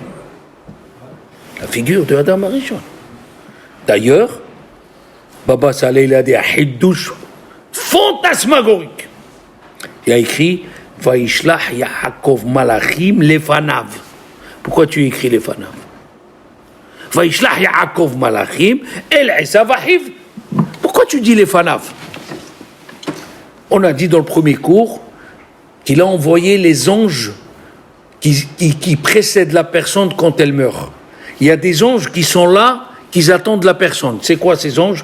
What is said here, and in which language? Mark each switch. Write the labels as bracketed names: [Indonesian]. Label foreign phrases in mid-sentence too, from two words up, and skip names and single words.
[French] La figure de Adam Arishon. D'ailleurs, Baba Saleh, il a dit « Hiddouche fantasmagorique ». Il a écrit « [Hebrew] וישלח יעקב מלאכים לפניו ». [French] Pourquoi tu écris lefanav? « [Hebrew] וישלח יעקב מלאכים אל עשו אחיו ». [French] Pourquoi tu dis lefanav? On a dit dans le premier cours qu'il a envoyé les anges qui précèdent la personne quand elle meurt. Il y a des anges qui sont là, qui attendent la personne. C'est quoi ces anges?